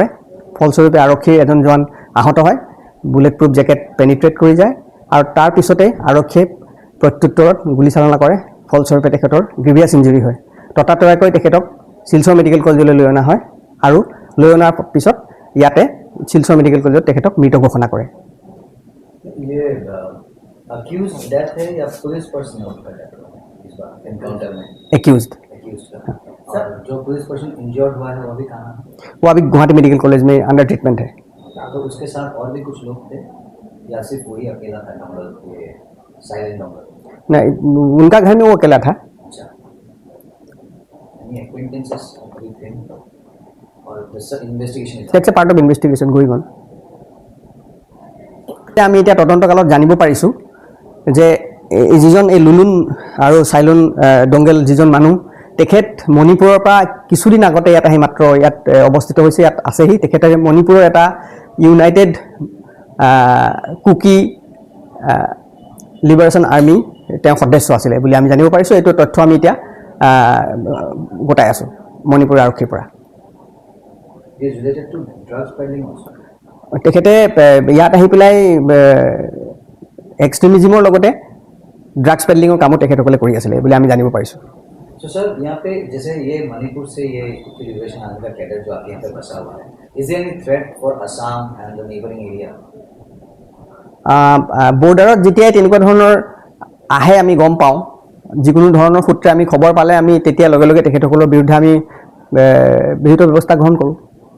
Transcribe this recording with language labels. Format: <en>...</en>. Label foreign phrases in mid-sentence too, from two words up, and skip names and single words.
<as>ফলস্বৰূপে আৰক্ষীৰ এজন জোৱান আহত হয়,</as> <en>bullet proof jacket penetrate</en> <as>কৰি যায় আৰু তাৰ পিছতে আৰক্ষীয়ে প্ৰত্যুত্তৰত গুলীচালনা কৰে। ফলস্বৰূপে তেখেতৰ</as> <en>grievous injury</en> <as>হয়। ততাতৈয়াকৈ তেখেতক শিলচৰ মেডিকেল কলেজলৈ লৈ অনা হয় আৰু লৈ অনাৰ পিছত ইয়াতে শিলচৰ মেডিকেল কলেজত তেখেতক মৃত ঘোষণা কৰে।</as> <en>एक्यूज्ड</en> <hi>सर, जो</hi> <en>police person injured</en> <hi>हुआ है वो अभी कहाँ है? वो अभी गुवाहाटी मेडिकल कॉलेज में</hi> <en>under treatment</en> <hi>है। तो उसके साथ और भी कुछ लोग थे या सिर्फ वही अकेला था डंगल, ये साइलेंट डंगल? नहीं, उनका घर में वो अकेला था। अच्छा,</hi> <en>any acquaintances with him or this investigation is that's a part of investigation going on.</en> <as>আমি এটা তদন্তকালত জানিব পাৰিছো যে যিজন এই লুলুন আৰু চাইলন ডঙ্গল যিজন মানুহ তেখেত মণিপুৰৰ পৰা কিছুদিন আগতে ইয়াত আহি মাত্ৰ ইয়াত অৱস্থিত হৈছে, ইয়াত আছেহি। তেখেতে মণিপুৰৰ এটা ইউনাইটেড কুকি লিবাৰেশ্যন আৰ্মি তেওঁ সদস্য আছিলে বুলি আমি জানিব পাৰিছোঁ। এইটো তথ্য আমি এতিয়া গোটাই আছোঁ মণিপুৰ আৰক্ষীৰ পৰা।</as> <en>is related to drugs peddling also?</en> <as>তেখেতে ইয়াত আহি পেলাই এক্সট্ৰিমিজিমৰ লগতে</as> <en>drugs peddling</en> <as>কামো তেখেতসকলে কৰি আছিলে বুলি আমি জানিব পাৰিছোঁ।</as> <hi>तो सर, यहाँ पे जैसे ये मणिपुर से ये कुकी लिबरेशन आर्मी का कैडर जो आके यहाँ पे बसा हुआ है,</hi> <en>is there any threat for Assam and the neighboring area?</en> <as>বৰ্ডাৰত যেতিয়াই তেনেকুৱা ধৰণৰ আহে আমি গম পাওঁ, যিকোনো ধৰণৰ সূত্ৰে আমি খবৰ পালে আমি তেতিয়া লগে লগে তেখেতসকলৰ বিৰুদ্ধে আমি বিহিত ব্যৱস্থা গ্ৰহণ কৰোঁ।</as>